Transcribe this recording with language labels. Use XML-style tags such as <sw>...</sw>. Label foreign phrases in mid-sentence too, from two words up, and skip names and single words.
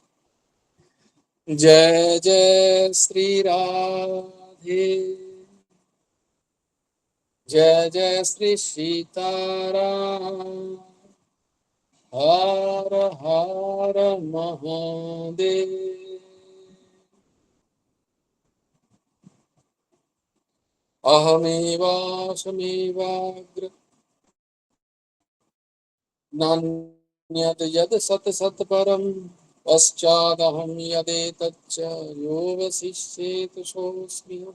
<bn>জয় জয় শ্রী রাধে, জয় জয় শ্রী সীতারাম, হর হর মহাদেব।</bn> <sa>अहमेवासमेवाग्र नान्यत् यद् सत् सत् परम् पश्चादहं यदेतच्च यो वसिष्येत सोऽस्म्यहम्।</sa>